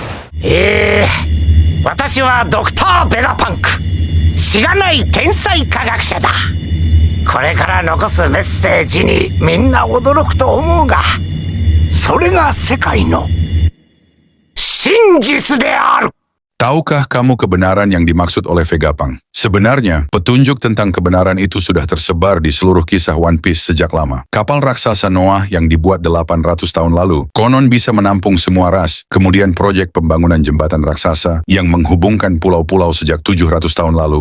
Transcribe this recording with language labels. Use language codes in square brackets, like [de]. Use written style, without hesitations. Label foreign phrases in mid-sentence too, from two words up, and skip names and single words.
[ja] 私はドクター・ベガパンク。しがない天才科学者だ。これから残すメッセージにみんな驚くと思うが、それが世界の真実である。 [id] Tahukah kamu kebenaran yang dimaksud oleh Vegapunk? Sebenarnya, petunjuk tentang kebenaran itu sudah tersebar di seluruh kisah One Piece sejak lama. Kapal raksasa Noah yang dibuat 800 tahun lalu, konon bisa menampung semua ras. Kemudian proyek pembangunan jembatan raksasa yang menghubungkan pulau-pulau sejak 700 tahun lalu.